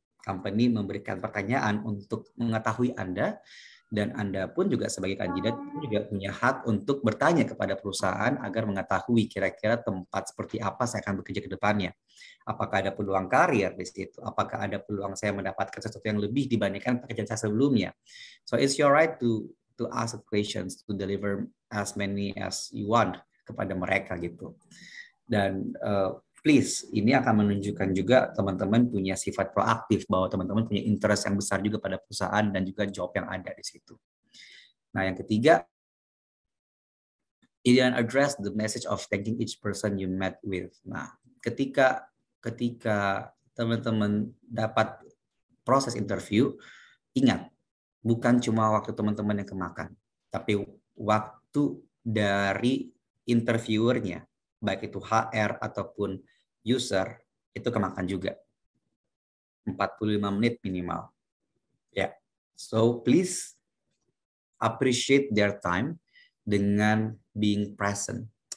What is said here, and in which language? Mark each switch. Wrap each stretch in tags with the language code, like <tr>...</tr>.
<id>Company memberikan pertanyaan untuk mengetahui Anda, dan Anda pun juga sebagai kandidat juga punya hak untuk bertanya kepada perusahaan agar mengetahui kira-kira tempat seperti apa saya akan bekerja ke depannya. Apakah ada peluang karir di situ? Apakah ada peluang saya mendapatkan sesuatu yang lebih dibandingkan pekerjaan saya sebelumnya?</id> <en>So it's your right to ask questions, to deliver as many as you want</en> <id>kepada mereka gitu. Dan please, ini akan menunjukkan juga teman-teman punya sifat proaktif, bahwa teman-teman punya interest yang besar juga pada perusahaan dan juga job yang ada di situ. Nah, yang ketiga,</id> <en>you didn't address the message of thanking each person you met with.</en> <id>Nah, ketika teman-teman dapat proses interview, ingat, bukan cuma waktu teman-teman yang kemakan, tapi waktu dari interviewernya, baik itu HR ataupun user, itu kemakan juga. 45 menit minimal. Ya.</id> <en>So please appreciate their time</en> <id>dengan</id> <en>being present.</en>